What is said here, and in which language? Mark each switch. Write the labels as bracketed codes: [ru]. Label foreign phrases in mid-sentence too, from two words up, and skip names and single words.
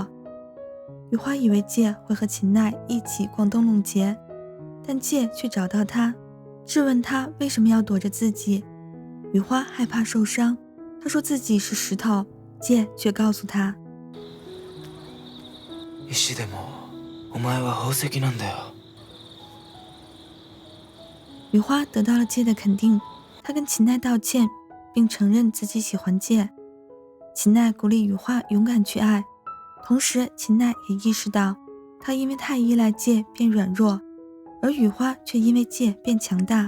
[zh] 雨花以为介会和秦奈一起逛灯笼节，但介却找到她，质问她为什么要躲着自己。雨花害怕受伤，她说自己是石头，介却告诉她， [ja] 石でもお前は宝石なんだよ。 [zh] 雨花得到了介的肯定，她跟秦奈道歉，并承认自己喜欢介。秦奈鼓励雨花勇敢去爱，同时秦奈也意识到她因为太依赖介变软弱，而雨花却因为介变强大。